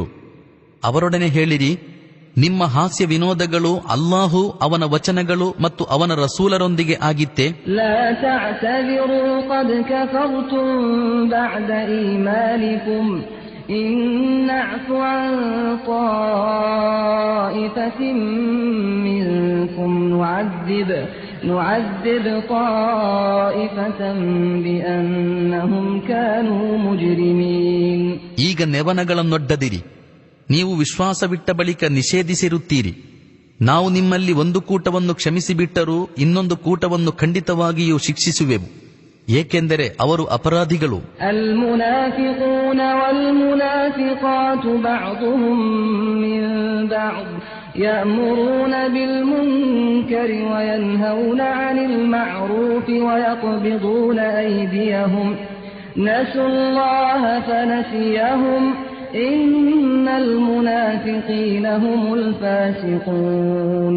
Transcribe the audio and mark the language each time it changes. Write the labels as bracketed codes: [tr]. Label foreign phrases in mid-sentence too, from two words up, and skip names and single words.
[kn] ಅವರೊಡನೆ ಹೇಳಿರಿ, ನಿಮ್ಮ ಹಾಸ್ಯ ವಿನೋದಗಳು ಅಲ್ಲಾಹು, ಅವನ ವಚನಗಳು ಮತ್ತು ಅವನ ರಸೂಲರೊಂದಿಗೆ ಆಗಿತ್ತೆ. [ar] لا تعتذروا قد كفرتم بعد إيمانكم إن نعفو عن طائفة منكم نعذب طائفة بأنهم كانوا مجرمين. [kn] ಈಗ ನೆವನಗಳನ್ನೊಡ್ಡದಿರಿ. ನೀವು ವಿಶ್ವಾಸವಿಟ್ಟ ಬಳಿಕ ನಿಷೇಧಿಸಿರುತ್ತೀರಿ. ನಾವು ನಿಮ್ಮಲ್ಲಿ ಒಂದು ಕೂಟವನ್ನು ಕ್ಷಮಿಸಿಬಿಟ್ಟರೂ ಇನ್ನೊಂದು ಕೂಟವನ್ನು ಖಂಡಿತವಾಗಿಯೂ ಶಿಕ್ಷಿಸುವೆವು, ಏಕೆಂದರೆ ಅವರು ಅಪರಾಧಿಗಳು. [ar] المنافقون والمنافقات بعضهم من بعض يأمرون بالمنكر وينهون عن المعروف ويقبضون أيديهم نسوا الله فنسيهم إن المنافقين هم الفاسقون.